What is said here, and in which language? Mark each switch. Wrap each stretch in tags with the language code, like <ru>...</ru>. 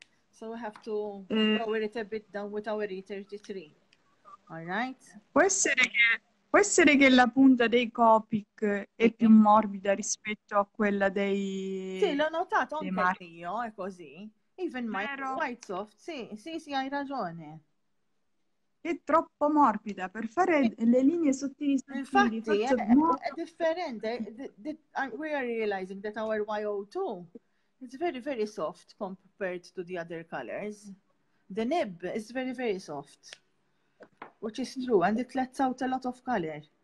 <en>So we have to lower it a bit down with our E33. All right?</en> <it>Può essere che la punta dei Copic è più morbida rispetto a quella dei... Sì, l'ho notato anche io, è così.</it> <en>Even my white soft,</en> <it>sì, hai ragione. È troppo morbida per fare le linee sottili. Infatti, è differente.</it> <en>We are realizing that our YO2 is very, very soft compared to the other colors. The nib is very, very soft, which is true, and it lets out a lot of color.</en>